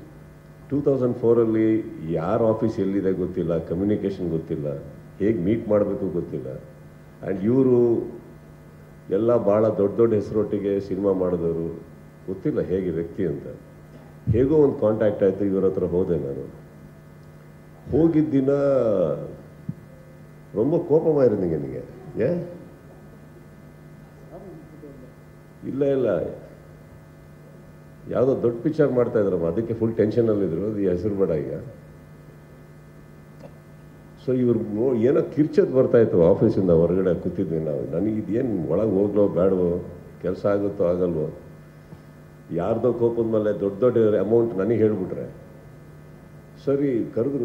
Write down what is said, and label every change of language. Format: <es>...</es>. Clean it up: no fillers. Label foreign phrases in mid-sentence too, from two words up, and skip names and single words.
<kn>2004ಅಲ್ಲಿ ಯಾರ ಆಫೀಸ್ ಎಲ್ಲಿದೆ ಗೊತ್ತಿಲ್ಲ, ಕಮ್ಯುನಿಕೇಷನ್ ಗೊತ್ತಿಲ್ಲ, ಹೇಗೆ ಮೀಟ್ ಮಾಡಬೇಕು ಗೊತ್ತಿಲ್ಲ. ಆ್ಯಂಡ್ ಇವರು ಎಲ್ಲ ಭಾಳ ದೊಡ್ಡ ಹೆಸರೊಟ್ಟಿಗೆ ಸಿನಿಮಾ ಮಾಡಿದವರು, ಗೊತ್ತಿಲ್ಲ ಹೇಗೆ ವ್ಯಕ್ತಿ ಅಂತ. ಹೇಗೋ ಒಂದು ಕಾಂಟ್ಯಾಕ್ಟ್ ಆಯಿತು, ಇವ್ರ ಹತ್ರ ಹೋದೆ ನಾನು. ಹೋಗಿದ್ದ ದಿನ</kn> <ta>ரொம்ப கோபமாக இருந்தீங்க நீங்கள். ஏன்?</ta> <kn>இல்லை ಯಾವುದೋ ದೊಡ್ಡ ಪಿಕ್ಚರ್ ಮಾಡ್ತಾ ಇದ್ರಮ್ಮ, ಅದಕ್ಕೆ ಫುಲ್ ಟೆನ್ಷನಲ್ಲಿದ್ದರು, ಅದು ಹೆಸರು ಬೇಡ ಈಗ. ಸೊ ಇವ್ರು ಏನೋ ಕಿರ್ಚೋದು ಬರ್ತಾಯಿತ್ತು ಆಫೀಸಿಂದ ಹೊರಗಡೆ ಕೂತಿದ್ವಿ ನಾವು. ನನಗಿದೇನು ಒಳಗೆ ಹೋಗ್ಲೋ ಬೇಡವೋ, ಕೆಲಸ ಆಗುತ್ತೋ ಆಗಲ್ವೋ, ಯಾರ್ದೋ ಕೋಪದ ಮೇಲೆ ದೊಡ್ಡ ದೊಡ್ಡ ಅಮೌಂಟ್ ನನಗೆ ಹೇಳಿಬಿಟ್ರೆ ಸರಿ ಕರೆದ್ರು.</kn>